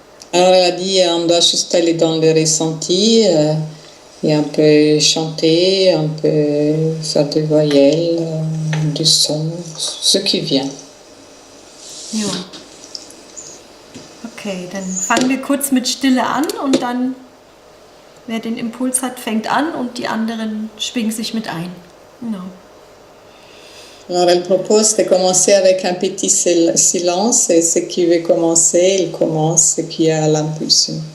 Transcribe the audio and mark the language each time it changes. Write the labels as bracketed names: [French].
[French] Alors elle a dit on doit juste aller dans le ressenti et un peu chanter, un peu faire des voyelles, du son, ce qui vient. [German] Ja. Okay, dann fangen wir kurz mit Stille an und dann, wer den Impuls hat, fängt an und die anderen schwingen sich mit ein. Genau. [French] Alors elle propose de commencer avec un petit silence et ce qui veut commencer, il commence, ce qui a l'impulsion.